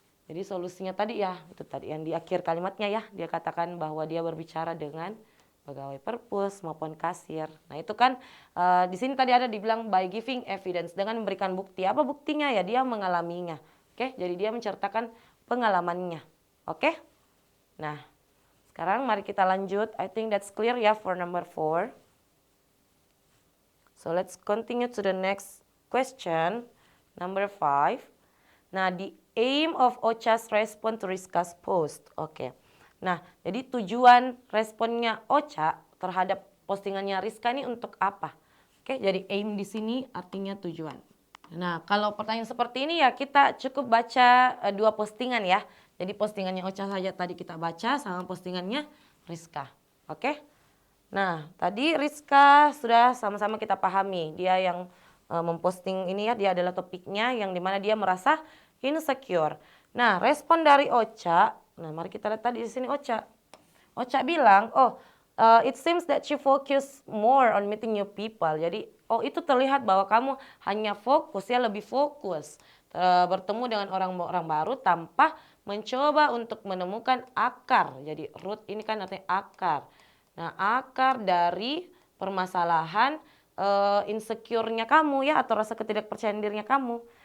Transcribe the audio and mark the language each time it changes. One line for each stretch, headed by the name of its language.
Indonesian: Jadi solusinya tadi ya, itu tadi yang di akhir kalimatnya ya, dia katakan bahwa dia berbicara dengan pegawai perpus maupun kasir. Nah, itu kan di sini tadi ada dibilang
English: by giving evidence,
Indonesian: dengan memberikan bukti. Apa buktinya ya? Dia mengalaminya. Oke, jadi dia menceritakan pengalamannya. Oke. Nah, sekarang mari kita lanjut.
English: I think that's clear ya for number 4. So let's continue to the next question, number 5. Nah, the aim of Ocha's response to Rizka's post. Oke.
Indonesian: Nah, jadi tujuan responnya Ocha terhadap postingannya Rizka ini untuk apa? Oke, jadi aim di sini artinya tujuan. Nah, kalau pertanyaan seperti ini ya kita cukup baca 2 postingan ya. Jadi postingannya Ocha saja tadi kita baca sama postingannya Rizka. Oke? Nah, tadi Rizka sudah sama-sama kita pahami. Dia yang memposting ini ya, dia adalah topiknya yang dimana dia merasa insecure. Nah, respon dari Ocha, nah mari kita lihat tadi di sini Ocha. Ocha bilang,
English: it seems that you focus more on meeting new people.
Indonesian: Jadi, itu terlihat bahwa kamu hanya fokus ya, lebih fokus bertemu dengan orang-orang baru tanpa mencoba untuk menemukan akar. Jadi root ini kan artinya akar. Nah, akar dari permasalahan insecure-nya kamu ya atau rasa ketidakpercayaan dirinya kamu.